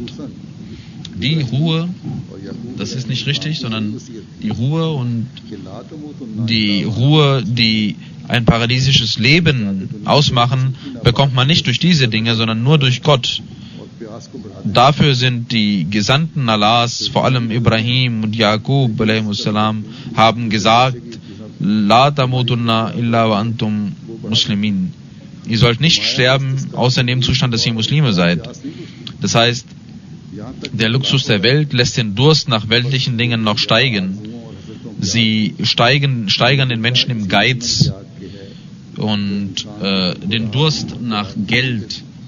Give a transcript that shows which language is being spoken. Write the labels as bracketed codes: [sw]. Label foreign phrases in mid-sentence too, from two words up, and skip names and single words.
[de] Die Ruhe, das ist nicht richtig, sondern die Ruhe, die ein paradiesisches Leben ausmachen, bekommt man nicht durch diese Dinge, sondern nur durch Gott. Dafür sind die Gesandten Allahs, vor allem Ibrahim und Jakub a.s., haben gesagt, [ar] لا تموتن إلا وأنتم مسلمون. [de] Ihr sollt nicht sterben, außer in dem Zustand, dass ihr Muslime seid. Das heißt, der Luxus der Welt lässt den Durst nach weltlichen Dingen noch steigen. Sie steigern den Menschen im Geiz und den Durst nach Geld.